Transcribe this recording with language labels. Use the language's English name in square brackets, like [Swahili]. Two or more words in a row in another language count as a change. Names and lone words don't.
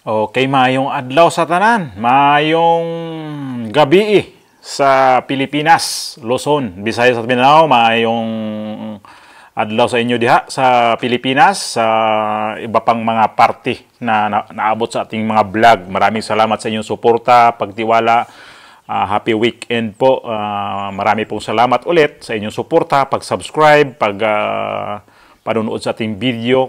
[Cebuano] Okay, mayong adlaw sa tanan, mayong gabi sa Pilipinas, Luzon, Visayas at Mindanao, mayong adlaw sa inyo diha sa Pilipinas, [Filipino] sa iba pang mga party [Cebuano] na naabot [Filipino] sa ating mga vlog. Maraming salamat sa inyong suporta, pagtiwala. [English] Happy weekend po. [Filipino] Marami pong salamat ulit sa inyong suporta, pag-subscribe, panonood sa ating video.